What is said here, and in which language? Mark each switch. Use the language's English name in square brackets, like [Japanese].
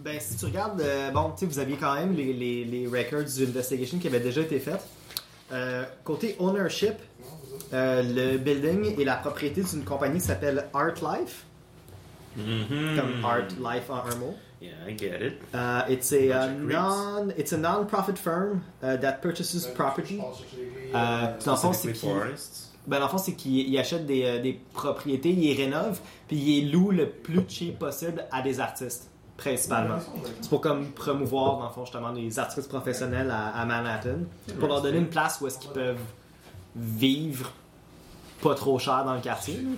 [French] Ben, si tu regardes, bon, tu sais, vous aviez quand même les records d'investigation qui avaient déjà été faites. Côté ownership, le building est la propriété d'une compagnie qui s'appelle Art Life. Mm-hmm. Comme Art Life en un mot. [English] Yeah, I get it. It's a non-profit firm that purchases property. [French] Ben, dans le fond, c'est qu'il achète des propriétés, il rénove, puis il loue le plus cheap possible à des artistes, principalement. C'est pour comme promouvoir, dans le fond, justement, les artistes professionnels à Manhattan, pour leur donner une place où est-ce qu'ils peuvent vivre pas trop cher dans le quartier.